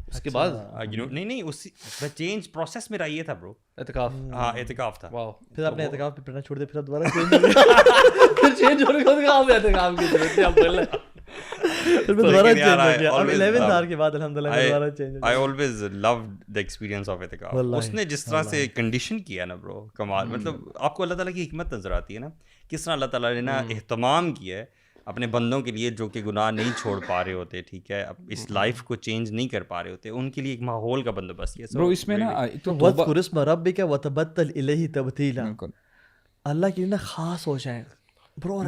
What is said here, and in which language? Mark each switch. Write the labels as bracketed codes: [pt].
[ur] اس کے بعد نہیں اس چینج پروسیس میرا یہ تھا برو, اعتکاف. ہاں اعتکاف تھا. پھر آپ نے اعتکاف پہ پڑھنا چھوڑ دیا, پھر دوبارہ چینج ہو گیا, پھر چینج ہونے کے بعد آپ اعتکاف کی ضرورت ہے, آپ پڑھ لیں. پھر دوبارہ چینج ہو گیا, اب 11th آور کے بعد الحمدللہ دوبارہ چینج ہو گیا. [en] I always loved the experience of اعتکاف. [ur] اس نے جس طرح سے کنڈیشن کیا نا برو, کمال. مطلب آپ کو اللہ تعالیٰ کی حکمت نظر آتی ہے نا, کس طرح اللہ تعالیٰ نے نا اہتمام کیا ہے اپنے بندوں کے لیے جو کہ گناہ نہیں چھوڑ پا رہے ہوتے, ٹھیک ہے, اب اس لائف کو چینج نہیں کر پا رہے ہوتے, ان کے لیے ایک ماحول کا بندوبست کیا. برو اس میں نا [ar] وَاذْكُرِ اسْمَ رَبِّكَ وَتَبَتَّلْ إِلَيْهِ تَبْتِيلًا, [ur] اللہ کے لیے نا خاص ہو جائیں برو.